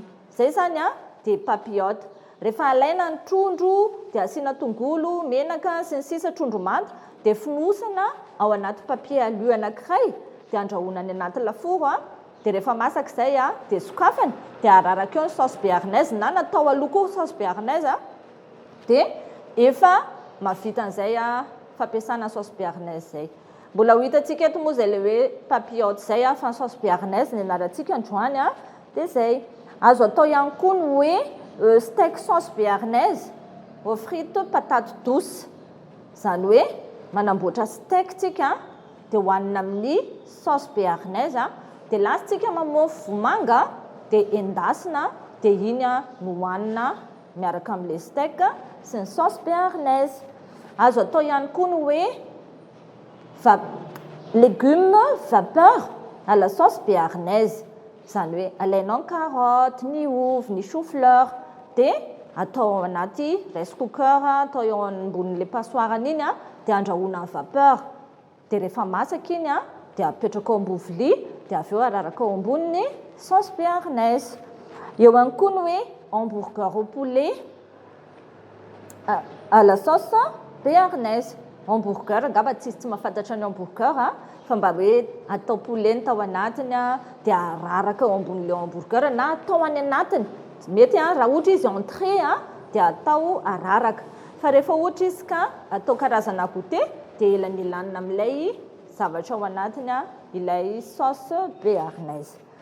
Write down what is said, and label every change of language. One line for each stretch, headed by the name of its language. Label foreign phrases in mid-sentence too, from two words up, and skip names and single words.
Malagasy: Izay izany a, dia papillote. Rehefa alaina ny trondro, dia asiana tongolo, menaka, sy ny sisa trondro manta, dia fonosana ao anaty
French: papier alu
Malagasy: anankiray, dia andrahoina any anaty lafaoro a, dia rehefa masaka izay a, dia sokafana, dia araraka eo ny saosy béarnaise, na natao aloha koa saosy béarnaise a, dia efa mahavita an'izay a, fampiasana saosy béarnaise izay. Mbola ho hitantsika eto moa izay le hoe papillote izay a, fa ny saosy béarnaise ny anarantsika androany a, dia izay. Azo atao ihany koa ny hoe,
French: euh, steak sauce béarnaise, aux frites patate douce.
Malagasy: Izany hoe manamboatra steak tsika, dia hohanina amin'ny saosy béarnaise a, dia lasa tsika mamofo vomanga, dia endasina, dia iny a no hohanina miaraka amin'ilay steak sy ny saosy béarnaise. Azo atao ihany koa ny hoe va-,
French: légumes vapeur à la sauce béarnaise.
Malagasy: Izany hoe alainao ny carotte, ny ovy, ny chou-fleur, dia atao ao anaty
English: rice cooker,
Malagasy: atao eo ambonin'ilay passoire iny a, dia andrahoina amin'ny vapeur. Dia rehefa masaka iny a, dia apetraka ao ambony vilia, dia avy eo araraka ao ambonin'ny saosy béarnaise. Eo ihany koa ny hoe
French: hamburger au poulet à, à la sauce béarnaise. Hamburger,
Malagasy: angamba tsisy tsy mahafantatra ny hamburger a, fa mba hoe atao poulet ny tao anatiny a, dia araraka ao ambonin'ilay hamburger na atao any anatiny. Mety a, raha ohatra izy entrée a, dia atao araraka. Fa rehefa ohatra izy ka atao karazana goûter, dia ela ny lanina amin'ilay zavatra ao anatiny a, ilay saosy béarnaise.